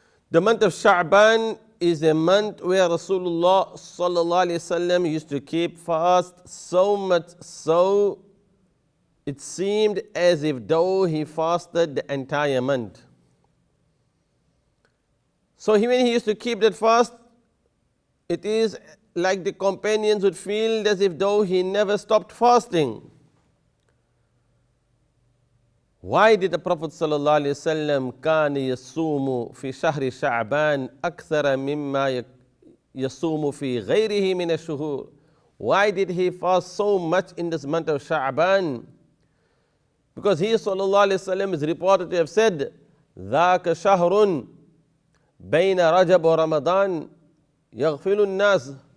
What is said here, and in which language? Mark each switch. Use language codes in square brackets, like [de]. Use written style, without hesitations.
[en] The month of Sha'ban is a month where Rasulullah sallallahu alaihi wasallam used to keep fast, so much so it seemed as if though he fasted the entire month. So when he used to keep that fast, it is like the companions would feel as if though he never stopped fasting. Why did the Prophet sallallahu alaihi wasallam [ar] كان يصوم في شهر شعبان أكثر مما يصوم في غيره من الشهور? [en] Why did he fast so much in this month of Sha'ban? Because he sallallahu alaihi wasallam is reported to have said, [ar] ذاك شهر بين رجب ورمضان يغفل الناس.